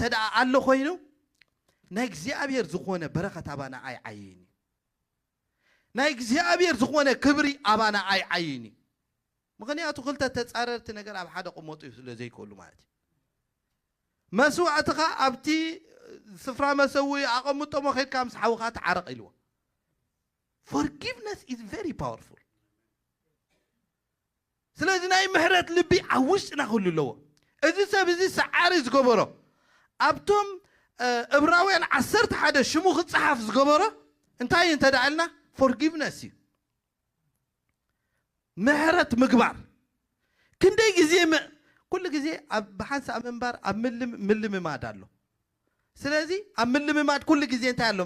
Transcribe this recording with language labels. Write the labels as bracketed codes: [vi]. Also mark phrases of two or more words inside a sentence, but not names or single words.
[ti] ዳኣ ኣሎ ኮይኑ ናይ እግዚኣብሔር ዝኾነ በረኸት ኣባና ኣይዓይን ናይ እግዚኣብሔር ዝኾነ ክብሪ ኣባና ኣይዓይን ምክንያቱ ክልተ ተፃረርቲ ነገር ኣብ ሓደ ቁመጡ ስለ ዘይክእሉ ማለት እዩ መስዋዕትኻ ኣብቲ ስፍራ መሰዊ ኣቐምጦሞ ከድካ ምስ ሓውኻ ትዓረቕ ኢልዎ [en] forgiveness is very powerful [ti] ስለዚ ናይ ምህረት ልቢ ኣብ ውሽጥና ክህሉ ኣለዎ እዚ ሰብ እዚ ሰዓሪ ዝገበሮ ኣብቶም ዕብራውያን 11 ሽሙ ክፅሓፍ ዝገበሮ እንታይ እንተ ዳኣ ኢልና forgiveness እዩ ምህረት ምግባር ክንደይ ግዜ ኩሉ ግዜ ብሓንሳብ ምንባር ኣብ ምልምማድ ኣሎ ስለዚ ኣብ ምልምማድ ኩሉ ግዜ እንታይ ኣሎ